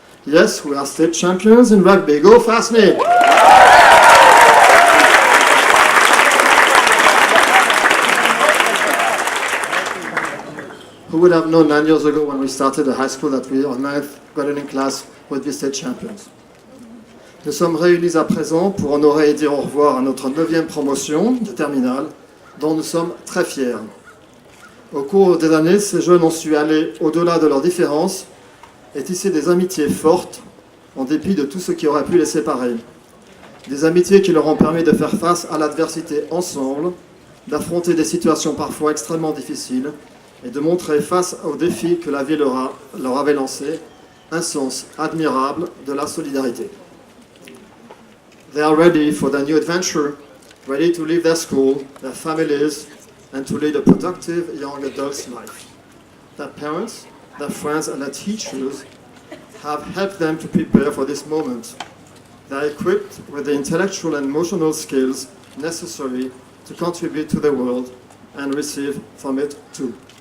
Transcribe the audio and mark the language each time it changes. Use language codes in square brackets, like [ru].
[en] Yes, we are state champions in rugby. Go FASNY! Who would have known 9 years ago when we started a high school that we, our 9th graduating class, would be state champions? [fr] Nous sommes réunis à présent pour honorer et dire au revoir à notre 9e promotion de terminale, dont nous sommes très fiers. Au cours des années, ces jeunes ont su aller au-delà de leurs différences et tisser des amitiés fortes, en dépit de tout ce qui aurait pu les séparer. Des amitiés qui leur ont permis de faire face à l'adversité ensemble, d'affronter des situations parfois extrêmement difficiles et de montrer face aux défis que la vie leur avait lancés un sens admirable de la solidarité. [en] They are ready for their new adventure, ready to leave their school, their families, and to lead a productive young adult's life. Their parents, their friends, and their teachers have helped them to prepare for this moment. They are equipped with the intellectual and emotional skills necessary to contribute to the world and receive from it too.